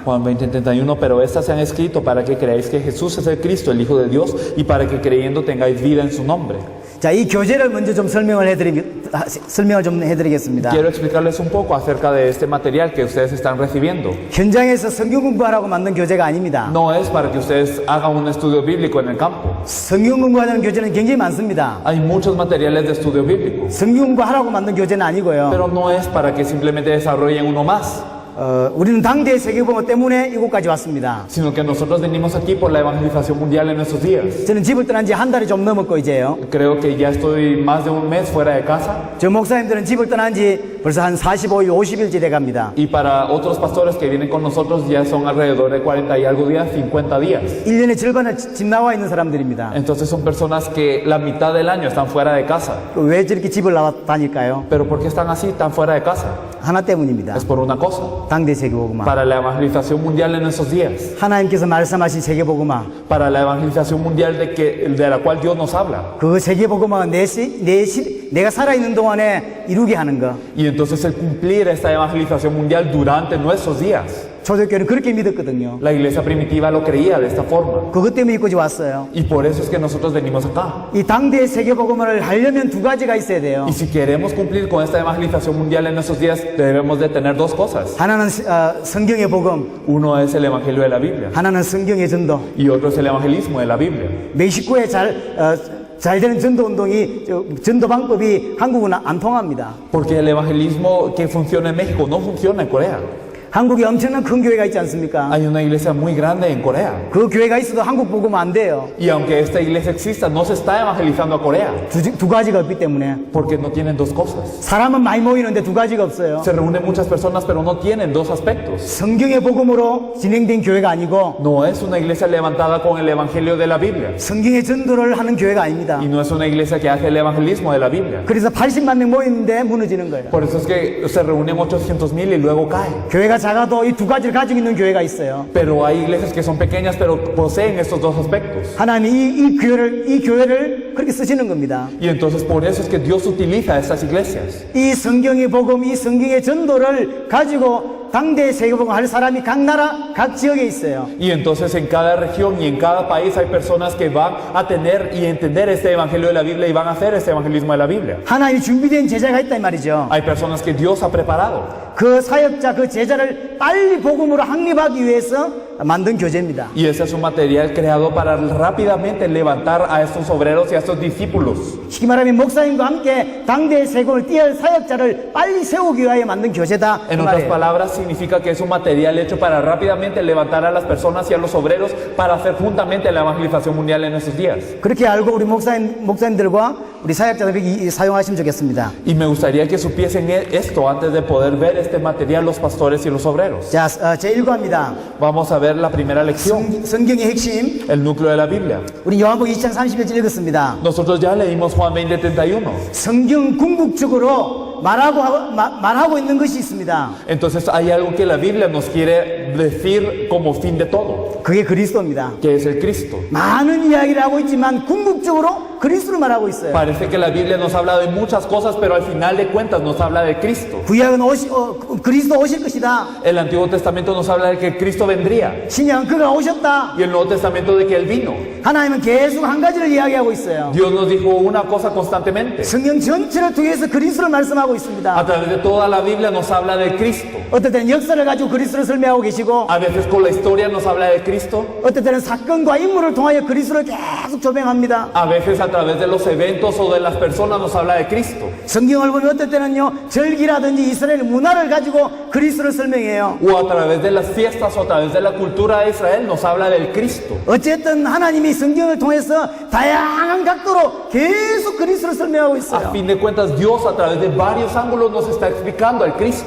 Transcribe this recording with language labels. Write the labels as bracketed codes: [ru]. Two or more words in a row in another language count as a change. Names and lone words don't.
[es] Juan 20:31, pero estas se han escrito para que creáis que Jesús es el Cristo, el Hijo de Dios, y para que creyendo tengáis vida en su nombre. [ko] 자, 이 교제를 먼저 좀 설명을 좀 해드리겠습니다. [es] Quiero explicarles un poco acerca de este material que ustedes están recibiendo. [ko] 현장에서 성경 공부하라고 만든 교제가 아닙니다. [es] No es para que ustedes hagan un estudio bíblico en el campo. [ko] 성경 공부하는 교제는 굉장히 많습니다. [es] Hay muchos materiales de estudio bíblico, [ko] 성경 공부하라고 만든 교제는 아니고요. [es] pero no es para que simplemente desarrollen uno más, [ko] 우리는 당대의 세계복음 때문에 이곳까지 왔습니다. [es] sino que nosotros venimos aquí por la evangelización mundial en estos días. [ko] 저는 집을 떠난 지 한 달이 좀 넘었고 이제요. [es] Creo que ya estoy más de un mes fuera de casa, [ko] 저 목사님들은 집을 떠난 지 벌써 한 45일, 50일째 돼갑니다. [es] y para otros pastores que vienen con nosotros ya son alrededor de 40 y algo días, 50 días. [ko] 1년의 절반을 집 나와 있는 사람들입니다. [es] Entonces son personas que la mitad del año están fuera de casa. [ko] 왜 저렇게 집을 나와 다닐까요? [es] ¿Pero por qué están así, tan fuera de casa? [ko] 하나 때문입니다. [es] Es por una cosa. [ko] 당대 세계복음화. [es] Para la evangelización mundial en esos días. [ko] 하나님께서 말씀하신 세계복음화. [es] Para la evangelización mundial de la cual Dios nos habla. [ko] 그 세계복음화가 내가 살아있는 동안에 이루게 하는 거. [es] Y entonces el cumplir esta evangelización mundial durante nuestros días. [ko] 초대교회는 그렇게 믿었거든요. [es] La iglesia primitiva lo creía de esta forma. [ko] 그것 때문에 이곳에 왔어요. [es] Y por eso es que nosotros venimos acá. [ko] 이 당대의 세계복음화를 하려면 두 가지가 있어야 돼요. [es] Y si queremos cumplir con esta evangelización mundial en nuestros días, debemos de tener dos cosas. [ko] 하나는 성경의 복음, [es] Uno es el evangelio de la Biblia. [ko] 하나는 성경의 전도. [es] Y otro es el evangelismo de la Biblia. [ko] 멕시코에 잘 되는 전도 운동이 전도 방법이 한국은 안 통합니다. [es] Porque el evangelismo que funciona en México no funciona en Corea. [ko] 한국에 엄청난 큰 교회가 있지 않습니까? [es] Hay una iglesia muy grande en Corea. [ko] 그 교회가 있어도 한국 복음 안 돼요. [es] Y aunque esta iglesia exista, no se está evangelizando a Corea. [ko] 두 가지가 없기 때문에. [es] Porque no tienen dos cosas. [ko] 사람은 많이 모이는데 두 가지가 없어요. [es] Se reúnen muchas personas, pero no tienen dos aspectos. [ko] 성경의 복음으로 진행된 교회가 아니고 [es] No es una iglesia levantada con el evangelio de la Biblia. [ko] 성경의 전도를 하는 교회가 아닙니다. [es] Y no es una iglesia que hace el evangelismo de la Biblia. [ko] 그래서 80만 명 모이는데 무너지는 거예요. [es] Por eso es que se reúnen 800,000 y luego cae. [ko] 교회가 작아도 이 두 가지를 가지고 있는 교회가 있어요. [es] Pero hay iglesias que son pequeñas, pero poseen estos dos aspectos. [ko] 하나님이 이 교회를 그렇게 쓰시는 겁니다. [es] Y entonces por eso es que Dios utiliza estas iglesias. [ko] 이 성경의 복음, 이 성경의 전도를 가지고 당대 세계복음 할 사람이 각 나라, 각 지역에 있어요. [es] Y entonces en cada región y en cada país hay personas que van a tener y entender este evangelio de la Biblia y van a hacer este evangelismo de la Biblia. [ko] 하나님이 준비된 제자가 있다 이 말이죠. [es] Hay personas que Dios ha preparado. [ko] 그 사역자, 그 제자를 빨리 복음으로 확립하기 위해서 만든 교재입니다. [es] Y ese es un material creado para rápidamente levantar a estos obreros y a estos discípulos. [ko] 쉽게 말하면 목사님과 함께 당대의 세공을 띄할 사역자를 빨리 세우기 위하여 만든 교재다. 그 [es] En otras [ko] 말이에요. [es] palabras, significa que es un material hecho para rápidamente levantar a las personas y a los obreros para hacer juntamente la evangelización mundial en estos días. [ko] 그렇게 알고 우리 목사님들과 우리 사역자들이 사용하시면 좋겠습니다. [es] Y me gustaría que supiesen esto antes de poder ver este material los pastores y los obreros. [ko] 자, 제1과입니다. [es] Vamos a ver la primera lección, [ko] 성경의 핵심. [es] el núcleo de la Biblia. [ko] 우리 요한복음 2장 30절 읽었습니다. [es] Nosotros ya leímos Juan 20:31. [ko] 성경 궁극적으로 말하고 있는 것이 있습니다. [es] Entonces hay algo que la Biblia nos quiere decir como fin de todo, [ko] 그게 그리스도입니다. [es] que es el Cristo. [ko] 많은 이야기를 하고 있지만 궁극적으로 그리스도를 말하고 있어요. [es] Parece que la Biblia nos habla de muchas cosas, pero al final de cuentas nos habla de Cristo. [ko] 구약은 그리스도 오실 것이다. [es] El Antiguo Testamento nos habla de que Cristo vendría. [ko] 신약은 그가 오셨다. [es] Y el Nuevo Testamento de que Él vino. [ko] 하나님은 계속 한 가지를 이야기하고 있어요. [es] Dios nos dijo una cosa constantemente. [ko] 성경 전체를 통해서 그리스도를 말씀하고 [es] A [ko] 있습니다. [es] través de toda la Biblia nos habla de Cristo. [ko] 어떨 때는 역사를 가지고 그리스도를 설명하고 계시고 [es] A veces con la historia nos habla de Cristo. [ko] 어떨 때는 사건과 인물을 통하여 그리스도를 계속 조명합니다. [es] A veces a través de los eventos o de las personas nos habla de Cristo. [ko] 성경을 보면 어떨 때는요 절기라든지 이스라엘 문화를 가지고 그리스도를 설명해요. [es] O a través de las fiestas o a través de la cultura de Israel nos habla del Cristo. [ko] 어쨌든 하나님이 성경을 통해서 다양한 각도로 계속 그리스도를 설명하고 [es] A [ko] 있어요. [es] fin de cuentas, Dios a través de varios ángulos nos está explicando al Cristo.